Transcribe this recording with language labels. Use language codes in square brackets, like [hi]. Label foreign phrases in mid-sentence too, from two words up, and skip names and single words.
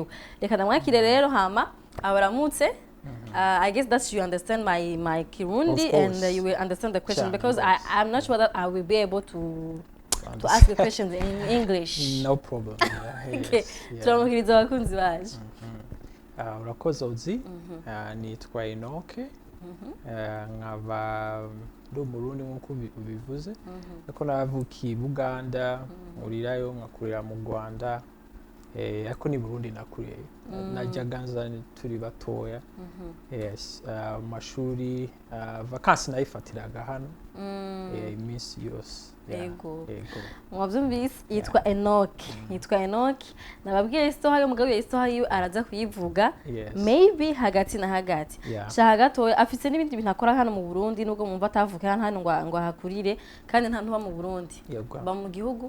[rn] Reka namwakire rero hama abaramutse. [en] I guess that you understand my Kirundi and you will understand the question because I'm not sure that I will be able to ask the questions in English. No problem. Okay. [rn] Turamukiriza abakunzi baje. Urakoze uzi nitwa Enoke. Nkaba ndi Umurundi nkuko ubivuze. Ariko navukiye Buganda, urirayo nkakurira mu Rwanda. ariko ni Burundi nakuriye najyaga nza turi batoya yes amashuri vacances nayifatiraga hano iminsi yose yego mwavyumvise yitwa Enoch nababwiye istoha yo mugabo istoha yiwe araza kuyivuga maybe hagati na hagati sha gatoya afise n'ibindi bintu akora hano mu Burundi nubwo mumva atavuka hano ngo hakurire kandi nta ntuba mu Burundi ba mu gihugu